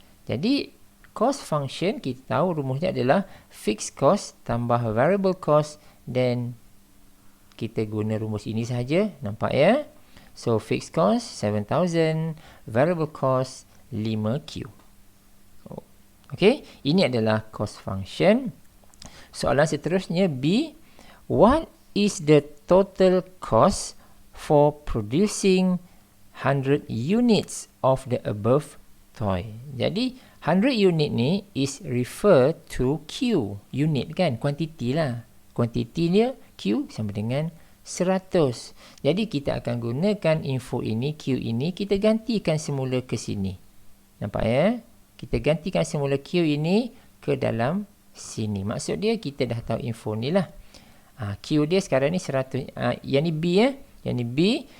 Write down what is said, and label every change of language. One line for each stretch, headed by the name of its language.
Malay: Jadi cost function kita tahu rumusnya adalah fixed cost tambah variable cost, then kita guna rumus ini saja. Nampak ya?
English: So fixed cost 7,000, variable cost 5Q.
Malay: Okey, ini adalah cost function. Soalan seterusnya
English: B, what is the total cost for producing 100 units of the above toy?
Malay: Jadi 100 unit ni
English: is refer to Q,
Malay: unit kan, quantity lah. Quantity dia Q sama dengan 100. Jadi kita akan gunakan info ini, Q ini, kita gantikan semula ke sini. Nampak ya? Kita gantikan semula Q ini ke dalam sini. Maksud dia kita dah tahu info ni lah. Q dia sekarang ni 100. Yang ni B ya. Yang ni B.